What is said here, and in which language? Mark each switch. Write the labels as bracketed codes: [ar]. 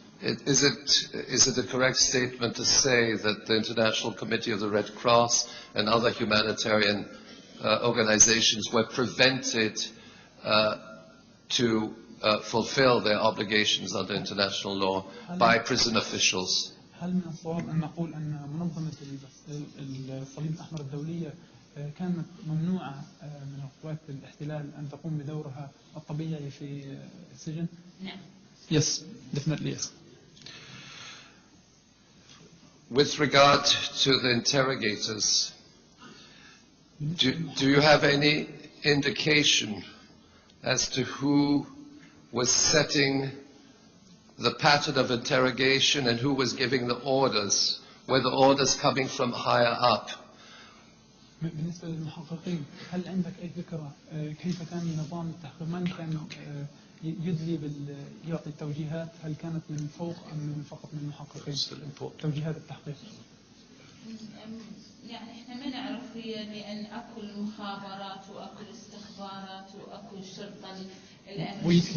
[en] Is it a correct statement to say that the International Committee of the Red Cross and other humanitarian organizations were prevented to fulfill their obligations under international law by prison officials? [ar] هل من الصواب أن نقول أن منظمة الصليب الأحمر الدولية كانت ممنوعة من قوات الاحتلال أن تقوم بدورها الطبيعي في السجن؟ نعم. [en] Yes, definitely yes. With regard to the interrogators, do you have any indication as to who was setting the pattern of interrogation and who was giving the orders? Were the orders coming from higher up? [ar] بالنسبة للمحققين هل عندك أي فكرة كيف كان نظام التحقيق؟ من كان يدلي يعطي التوجيهات؟ هل كانت من فوق أم من فقط من المحققين؟ توجيهات التحقيق. يعني احنا ما نعرف هي لأن أكو المخابرات وأكو الاستخبارات وأكو الشرطة الأمريكية.